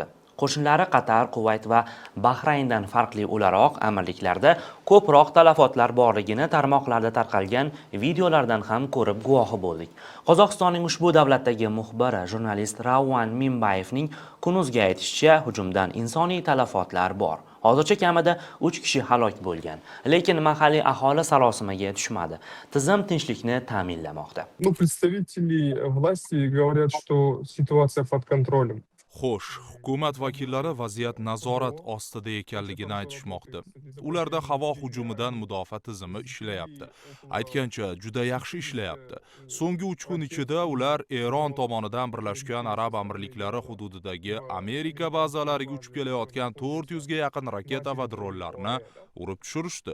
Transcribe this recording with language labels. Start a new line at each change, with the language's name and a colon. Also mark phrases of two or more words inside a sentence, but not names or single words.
Uzbek: Qo'shinlari Qatar, Kuvayt va Bahrayndan farqli o'laroq amirliklarda ko'proq talafotlar borligini tarmoqlarda tarqalgan videolardan ham ko'rib guvohi bo'ldik. Qozog'istonning ushbu davlatdagi muxbiri jurnalist Ravon Minbayevning Kunuzga aytishicha, hujumdan insoniy talafotlar bor. Hozircha kamida 3 kishi halok bo'lgan, lekin mahalliy aholi sarosimaga tushmadi. Tizim tinchlikni ta'minlamoqda.
Russian: Представители власти говорят, что ситуация под контролем.
Uzbek: Xo'sh, hukumat vakillari vaziyat nazorat ostida ekanligini aytishmoqda. Ularda havo hujumidan mudofaa tizimi ishlayapti. Aytgancha, juda yaxshi ishlayapti. So'nggi 3 kun ichida ular Eron tomonidan Birlashgan Arab Amirliklari hududidagi Amerika bazalariga uchib kelayotgan 400 ga yaqin raketa va dronlarni urib tushirishdi.